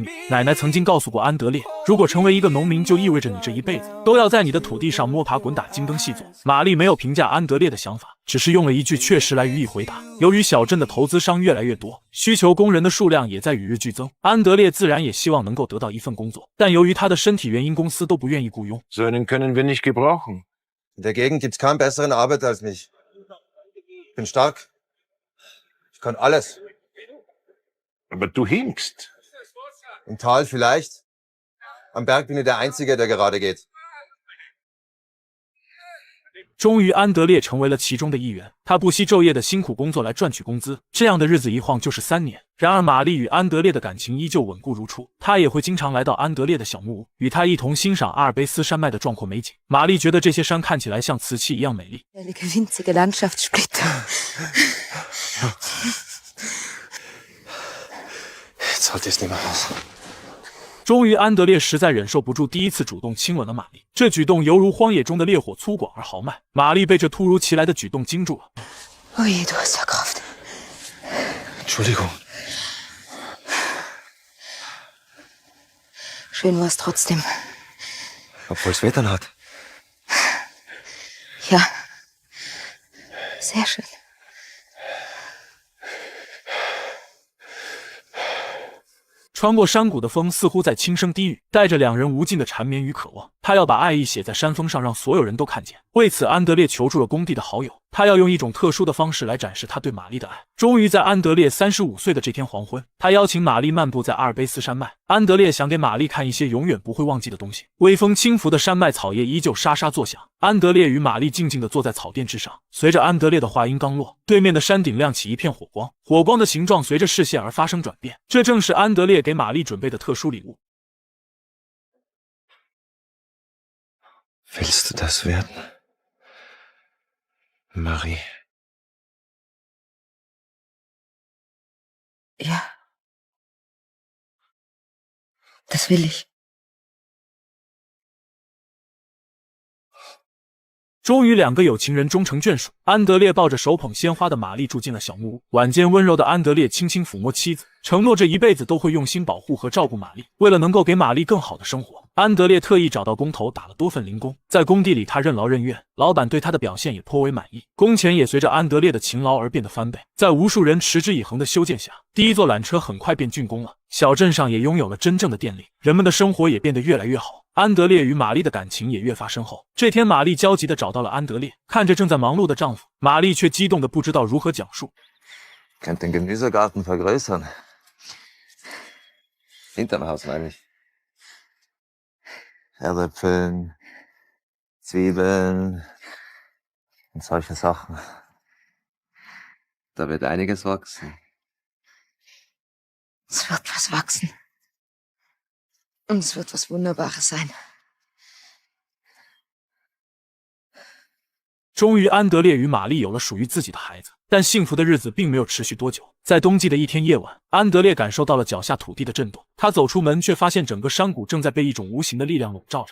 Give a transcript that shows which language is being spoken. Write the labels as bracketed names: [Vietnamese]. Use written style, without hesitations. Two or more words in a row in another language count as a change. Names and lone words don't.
[Chinese] 奶奶曾经告诉过安德烈，如果成为一个农民，就意味着你这一辈子都要在你的土地上摸爬滚打，精耕细作。玛丽没有评价安德烈的想法，只是用了一句确实来予以回答。由于小镇的投资商越来越多，需求工人的数量也在与日俱增，安德烈自然也希望能够得到一份工作，但由于他的身体原因，公司都不愿意雇佣。 [German] So einen können wir nicht gebrauchen. In der Gegend gibt's keinen besseren Arbeiter als mich. Ich bin stark. Ich kann alles. Aber du hinkst. Im Tal vielleicht. Am Berg bin ich der Einzige, der gerade geht. [Chinese] 终于，安德烈成为了其中的一员。他不惜昼夜的辛苦工作来赚取工资，这样的日子一晃就是3年。然而，玛丽与安德烈的感情依旧稳固如初，她也会经常来到安德烈的小木屋，与他一同欣赏阿尔卑斯山脉的壮阔美景。玛丽觉得这些山看起来像瓷器一样美丽。 [German] winzige Landschaftssplitter. Jetzt halte ich es nicht mehr aus. [Chinese] 终于，安德烈实在忍受不住，第一次主动亲吻了玛丽。这举动犹如荒野中的烈火，粗犷而豪迈。玛丽被这突如其来的举动惊住了。 [German] Oje, du hast ja Kraft. Entschuldigung. Schön war's trotzdem. Obwohl's Wetter hat. Ja, sehr schön. [Chinese] 穿过山谷的风似乎在轻声低语，带着两人无尽的缠绵与渴望。他要把爱意写在山峰上，让所有人都看见。为此，安德烈求助了工地的好友，他要用一种特殊的方式来展示他对玛丽的爱。终于在安德烈35岁的这天黄昏，他邀请玛丽漫步在阿尔卑斯山脉。安德烈想给玛丽看一些永远不会忘记的东西。微风轻拂的山脉草叶依旧沙沙作响。安德烈与玛丽静静地坐在草垫之上，随着安德烈的话音刚落，对面的山顶亮起一片火光，火光的形状随着视线而发生转变，这正是安德烈给玛丽准备的特殊礼物。 [German] Willst du das werden? Marie. Ja, das will ich. [Chinese] 终于，两个有情人终成眷属。安德烈抱着手捧鲜花的玛丽住进了小木屋。晚间温柔的安德烈轻轻抚摸妻子，承诺这一辈子都会用心保护和照顾玛丽。为了能够给玛丽更好的生活，安德烈特意找到工头打了多份零工。在工地里，他任劳任怨，老板对他的表现也颇为满意，工钱也随着安德烈的勤劳而变得翻倍。在无数人持之以恒的修建下，第一座缆车很快便竣工了。小镇上也拥有了真正的电力，人们的生活也变得越来越好。安德烈与玛丽的感情也越发深厚。这天，玛丽焦急地找到了安德烈，看着正在忙碌的丈夫，玛丽却激动得不知道如何讲述。 [German] Könnt den Gemüsegarten vergrößern. Hinterm Haus meine ich. Erdäpfeln, Zwiebeln und solche Sachen. Da wird einiges wachsen. Es wird was wachsen. Und es wird was Wunderbares sein. [Chinese] 终于，安德烈与玛丽有了属于自己的孩子，但幸福的日子并没有持续多久。在冬季的一天夜晚，安德烈感受到了脚下土地的震动。他走出门，却发现整个山谷正在被一种无形的力量笼罩着。